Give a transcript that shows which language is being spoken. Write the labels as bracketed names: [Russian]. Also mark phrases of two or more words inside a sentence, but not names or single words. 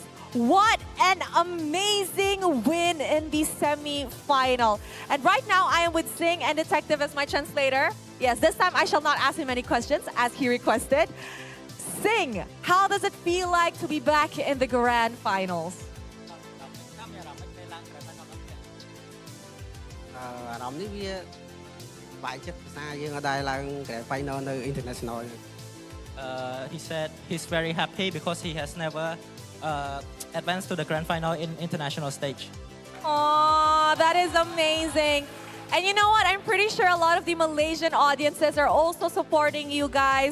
[English] What an amazing win in the semi-final. And right now, I am with Sing and Detective as my translator. Yes, this time I shall not ask him any questions as he requested. Sing, how does it feel like to be back in the grand finals? [Khmer] អារម្មណ៍នេះវាបែកចិត្តភាសាយើងអត់ដែរឡើង [English] grand final [Khmer] នៅ international. [English] He said he's very happy because he has never advanced to the grand final in international stage. Oh, that is amazing. And you know what? I'm pretty sure a lot of the Malaysian audiences are also supporting you guys.